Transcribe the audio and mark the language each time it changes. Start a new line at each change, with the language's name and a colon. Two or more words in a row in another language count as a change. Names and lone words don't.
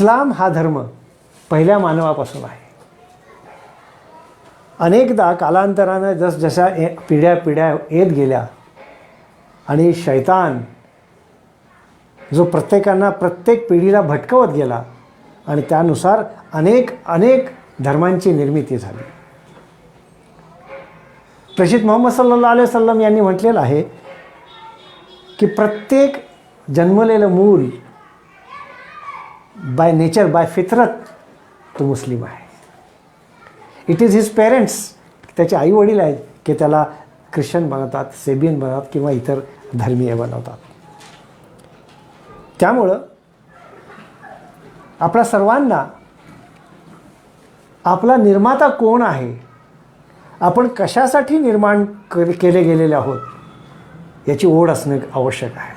Marathi: हा धर्म पहिल्या मानवापासून आहे अनेकदा कालांतरानं जसजशा पिढ्या येत गेल्या आणि शैतान जो प्रत्येक पिढीला भटकवत गेला आणि त्यानुसार अनेक धर्मांची निर्मिती झाली. प्रेषित मोहम्मद
Arabic: صلى الله عليه وسلم
Marathi: यांनी म्हटलेलं आहे की प्रत्येक जन्मलेलं मूल
English: by nature,
Marathi: बाय फितरत तो मुस्लिम आहे.
English: It is his parents,
Marathi: त्याचे आई वडील आहेत की त्याला ख्रिश्चन बनवतात, सेबियन बनवतात किंवा इतर धर्मीय बनवतात. त्यामुळं आपल्या सर्वांना आपला निर्माता कोण आहे, आपण कशासाठी निर्माण केले गेलेले आहोत याची ओढ असणं आवश्यक आहे.